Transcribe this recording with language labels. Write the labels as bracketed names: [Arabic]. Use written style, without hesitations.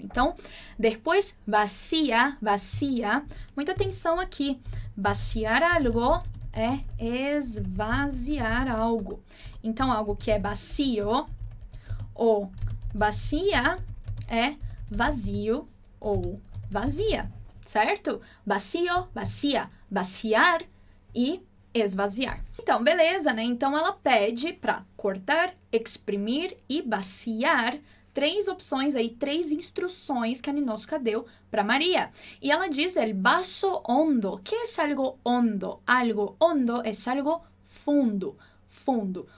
[Portuguese] Então, depois, vacía. Muita atenção aqui. Vaciar algo é esvaziar algo. Então, algo que é vacío ou vacía é vazio ou vazia, certo? Vacío, vacía, vaciar e esvaziar. Então, beleza, né? Então, ela pede para cortar, exprimir e vaciar. 3 opções aí, 3 instruções que a Ninoska deu para Maria. E ela diz [Spanish] el vaso hondo. ¿Qué es algo hondo? Algo hondo es algo [Portuguese] fundo. fundo.